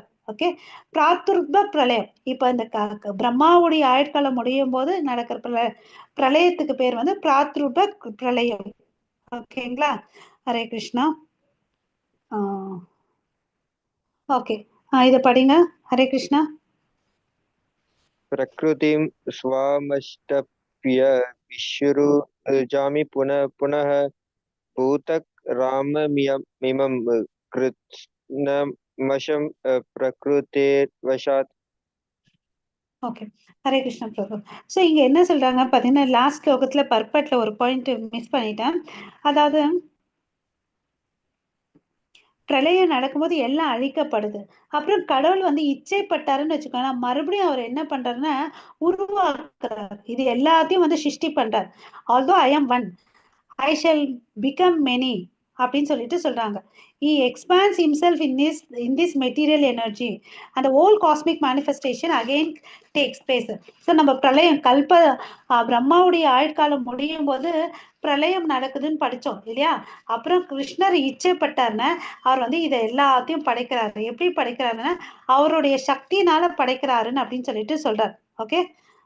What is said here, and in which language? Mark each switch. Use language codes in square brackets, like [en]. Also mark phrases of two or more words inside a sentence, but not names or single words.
[ta] ஓகே, பிராத்துர்ப பிரளயம், இப்ப இந்த பிரம்மாவுடைய ஆயுட்காலம் முடியும் போது நடக்கிற பிரளயத்துக்கு பேர் வந்து பிராத்ருப பிரளயம். ஓகேங்களா? ஹரே கிருஷ்ணா. ஓகே, இத படிங்க. ஹரே கிருஷ்ணா. [sa] प्रकृतिं स्वामष्टभ्य विश्रुजामि पुनः पुनः भूतग्राममिमं कृत्स्नमशं प्रकृतेर्वशात्. [ta] ஓகே, ஹரே கிருஷ்ணா பிரபு. ஸோ இங்க என்ன சொல்றாங்க பாத்தீங்கன்னா, லாஸ்ட் ஸ்லோகத்துல பர்பட்ல ஒரு [en] point miss [ta] பண்ணிட்டேன். அதாவது பிரளயம் நடக்கும்போது எல்லாம் அழிக்கப்படுது. அப்புறம் கடவுள் வந்து இச்சைப்பட்டாருன்னு வச்சுக்கோங்க, மறுபடியும் அவர் என்ன பண்றாருன்னா உருவாக்குறாரு. இது எல்லாத்தையும் வந்து சிருஷ்டி பண்றாரு. [en] although I am one, I shall become many [ta] அப்படின்னு சொல்லிட்டு சொல்றாங்க. [en] He expands himself in this material energy and the whole cosmic manifestation again takes place. [ta] So நம்ம பிரளயம் பிரம்மாவுடைய ஆயுட்காலம் முடியும் போது பிரளயம் நடக்குதுன்னு படிச்சோம் இல்லையா? அப்புறம் கிருஷ்ணர் இச்சைப்பட்டாருன்னா அவர் வந்து இதை எல்லாத்தையும் படைக்கிறாரு. எப்படி படைக்கிறாருன்னா அவருடைய சக்தினால படைக்கிறாருன்னு அப்படின்னு சொல்லிட்டு சொல்றாரு.